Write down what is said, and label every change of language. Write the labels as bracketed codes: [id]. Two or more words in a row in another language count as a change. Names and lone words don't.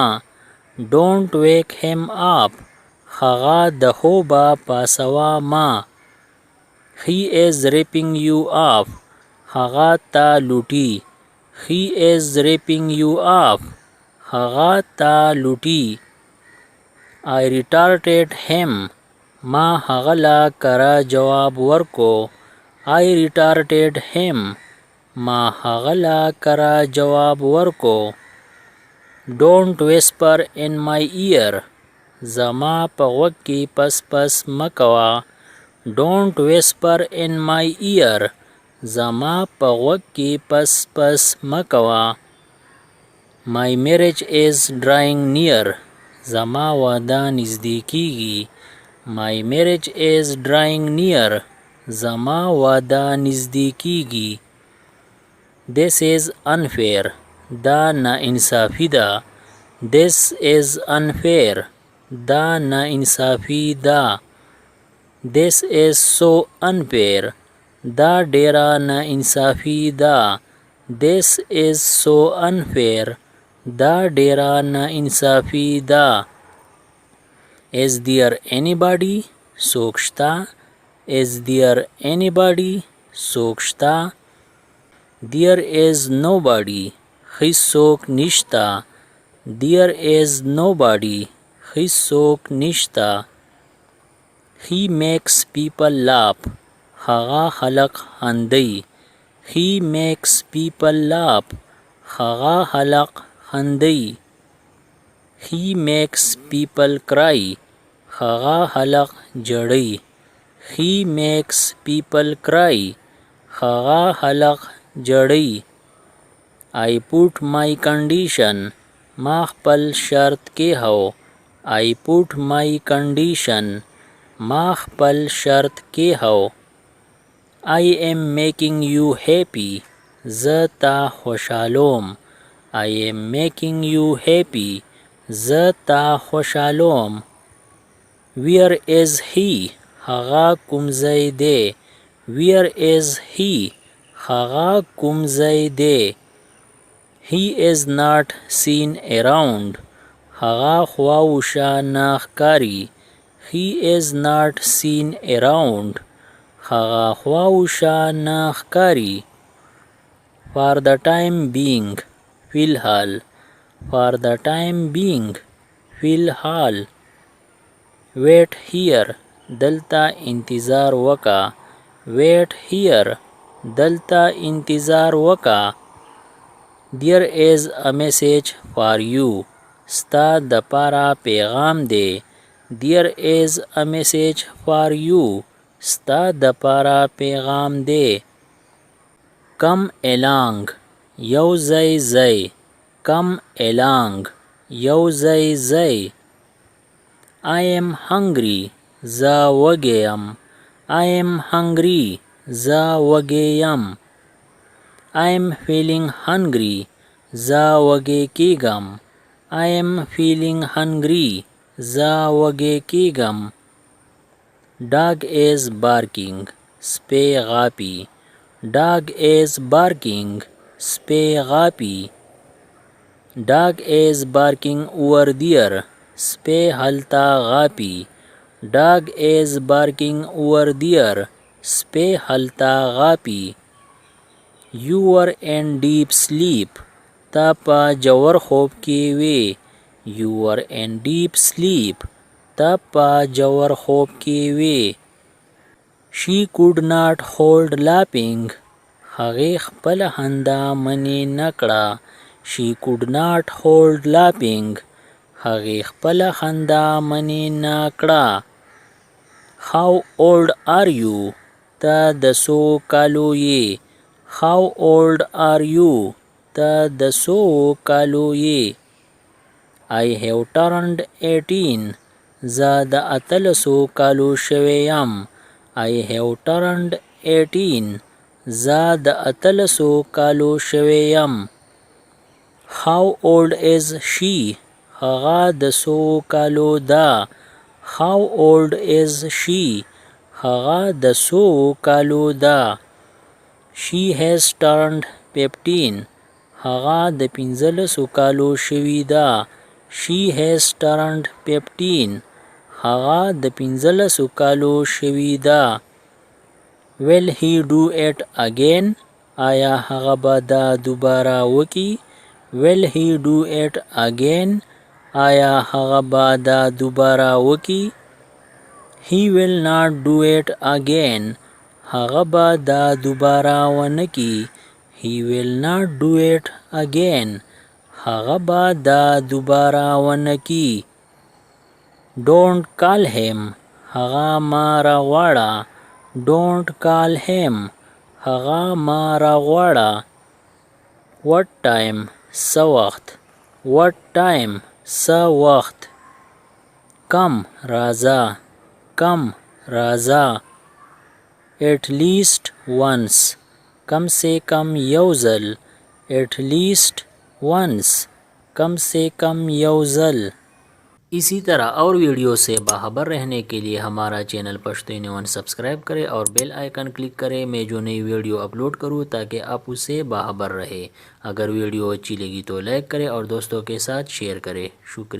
[en] Don't wake him up. [ps] هغه د خوبه پاسوه ما. [en] He is ripping you off. [ps] هغه تا لوټي. [en] He is ripping you off. [ps] هغه تا لوټي. [en] I retorted him. [ps] ما هغه له کره جواب ورکو. [en] I retorted him. [ps] ما هغه له کره جواب ورکو. [en] Don't whisper in my ear. [ps] زما په غوږ کې پس پس مه کوه. [en] Don't whisper in my ear. [ps] زما په غوږ کې پس پس مه کوه. [en] My marriage is drawing near. [ps] زما واده نږدې کیږي. [en] My marriage is drawing near. [ps] زما واده نږدې کیږي. [en] This is unfair. [ps] دا ناانصافي ده. [en] This is unfair. [ps] دا ناانصافي ده. [en] This is so unfair. [ps] دا ډیره ناانصافي ده. [en] This is so unfair. [ps] دا ډیره ناانصافي ده. [en] Is there anybody? [ps] څوک شته. [en] Is there anybody? [ps] څوک شته. [en] There is nobody. [ps] هیڅوک نشته. [en] There is nobody. [ps] هیڅوک نشته. [en] He makes people laugh. [ps] هغه خلق خندي. [en] He makes people laugh. [ps] هغه خلق خندي. [en] He makes people cry. [ps] هغه خلق جړي. [en] He makes people cry. [ps] هغه خلق جړي. [en] I put my condition. [ps] ما خپل شرط کېښو. [en] I put my condition. [ps] ما خپل شرط کېښو. [en] I am making you happy. [ps] زه تا خوشحالوم. [en] I am making you happy. [ps] زه تا خوشحالوم. [en] Where is he? [ps] هغه کوم ځای دی. [en] Where is he? [ps] هغه کوم ځای دی. [en] He is not seen around. [ps] هغه خواوشا نه ښکاري. [en] He is not seen around. [ps] هغه خواوشا نه ښکاري. [en] For the time being. [ps] فی الحال. [en] For the time being. [ps] فی الحال. [en] Wait here. [ps] دلته انتظار وکه. [en] Wait here. [ps] دلته انتظار وکه. [en] There is a message for you. [ps] ستا د پاره پیغام دی. [en] There is a message for you. [ps] ستا د پاره پیغام دی. [en] Come along. [ps] یو ځای ځای. [en] Come along. [ps] یو ځای ځای. [en] I am hungry. [ps] زه وږی یم. [en] I am hungry. [ps] زه وږی یم. [en] I am feeling hungry. [ps] زه وږی کیږم. [en] I am feeling hungry. [ps] زه وږی کیږم. [en] Dog is barking. [ps] سپی غاپي. [en] Dog is barking. [ps] سپی غاپي. [en] Dog is barking over there. [ps] سپی هلته غاپي. [en] Dog is barking over there. [ps] سپی هلته غاپي. [en] You were in deep sleep. [ps] تا په ژور خوب کې وې. [en] You were in deep sleep. [ps] تا په ژور خوب کې وې. [en] She could not hold laughing. [ps] هغې خپله خندا منې نه کړه. [en] She could not hold laughing. [ps] هغې خپله خندا منې نه کړه. [en] How old are you? [ps] ته د څو کالو یې. [en] How old are you? [ps] ته د څو کالو یې. [en] I have turned 18. [ps] زه د 18 کالو شوی یم. [en] I have turned 18. [ps] زه د 18 کالو شوی یم. [en] How old is she? [ps] هغه د څو کالو ده. [en] How old is she? [ps] هغه د څو کالو ده. [en] She has turned 15. [ps] هغه د 15 کالو شوی ده. [en] She has turned 15. [ps] هغه د 15 کالو شوی ده. [en] Will he do it again? [ps] آیا هغه به دا دوباره وکړي. [en] Will he do it again? [ps] آیا هغه به دا دوباره وکړي. [en] He will not do it again. [ps] هغه به دا دوباره ونه کړي. [en] He will not do it again. [ps] هغه به دا دوباره ونه کړي. [en] Don't call him. [ps] هغه ما راغواړه. [en] Don't call him. [ps] هغه ما راغواړه. [en] What time? [ps] څه وخت. [en] What time? [ps] څه وخت. Come راځه. Come راځه. [en] At least once. [ur] کم سے کم [ps] یو ځل. [en] At least once. [ur] کم سے کم [ps] یو ځل. [ur] اسی طرح اور ویڈیو سے باخبر رہنے کے لیے ہمارا چینل پشتو اینی ون سبسکرائب کریں اور بیل آئیکن کلک کریں. میں جو نئی ویڈیو اپلوڈ کروں تاکہ آپ اس سے باخبر رہے. اگر ویڈیو اچھی لگی تو لائک کریں اور دوستوں کے ساتھ شیئر کریں.